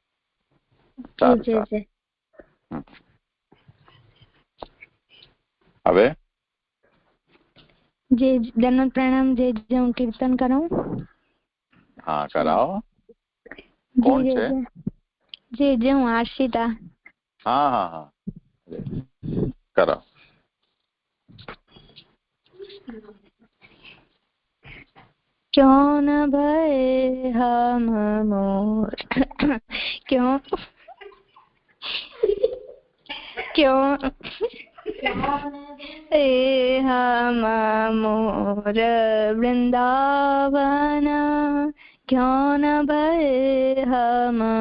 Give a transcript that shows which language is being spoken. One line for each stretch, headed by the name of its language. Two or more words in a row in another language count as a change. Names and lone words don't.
Gujarati: હવે જે દંડવત પ્રણામ. જે હું કીર્તન કરાવું? હા, કરાવો. કોણ છે? જે હું આશિતા. હા હા હા, કરો.
Hindi: क्यों न भये हम मोर, क्यों हम मोर वृंदावन, क्यों न भये हम